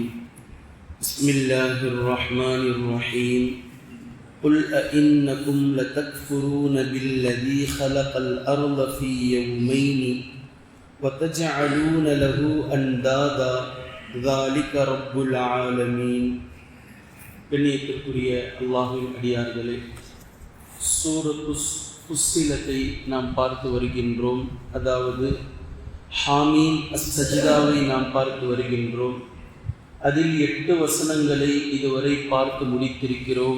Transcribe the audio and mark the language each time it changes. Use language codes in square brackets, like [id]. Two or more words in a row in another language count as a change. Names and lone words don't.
[ar] بسم الله الرحمن الرحيم. قل أئنكم لتكفرون بالذي خلق الأرض في يومين وتجعلون له أندادا ذلك رب العالمين. [ta] கண்ணியத்திற்குரிய அல்லாஹ்வின் அடியார்களே, சூரத்து ஃபுஸ்ஸிலத்தை நாம் பார்த்து வருகின்றோம். அதாவது ஹாமீம் அஸ்-சஜ்தாவை நாம் பார்த்து வருகின்றோம். அதில் 8 வசனங்களை இதுவரை பார்த்து முடித்திருக்கிறோம்.